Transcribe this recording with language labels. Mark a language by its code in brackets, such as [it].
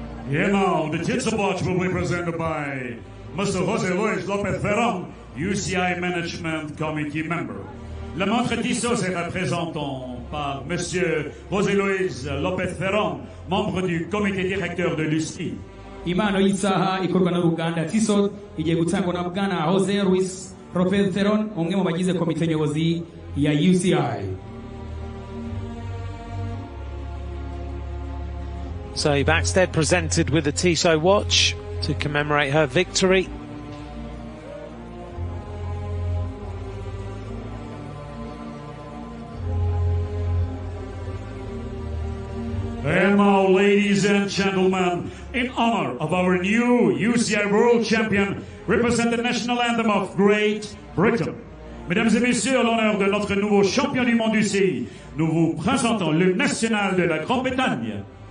[en] And now the Titsa Watch will be presented by Mr. José Luis López Ferrón, UCI Management Committee member. [fr] La montre Tissot sera présentée par Monsieur José Luis López Ferrón, membre du comité directeur de l'UCI. [rw] Impano y'isaha ikorwa n'uruganda Tissot igiye gutangwa na Bwana Jose Luis López Ferrón, umwe mu bagize komite nyobozi ya UCI. [en] Zoe Backstead presented with a Tissot watch to commemorate her victory. And now, ladies and gentlemen, in honor of our new UCI World Champion, represent the national anthem of Great Britain. [fr] Mesdames et messieurs, à l'honneur de notre nouveau champion du monde UCI, nous vous présentons le national de la Grande-Bretagne.